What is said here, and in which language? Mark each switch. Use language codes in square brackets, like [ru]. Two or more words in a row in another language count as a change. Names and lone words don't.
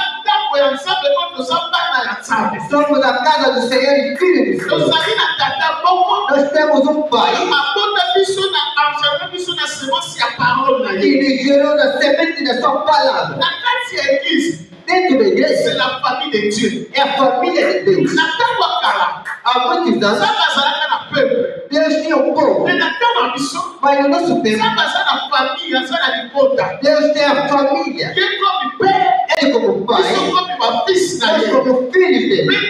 [pt] Somos a casa do Senhor e filhos de Deus. Nós temos um Pai que nos gerou da semente da sua palavra. Dentro da igreja [fr] C'est la famille de Dieu. [pt] é a família de Deus. Há muitos anos, Deus tinha um povo, mas no nosso tempo, Deus tem a família. Ele como pai, nós como filhos dele.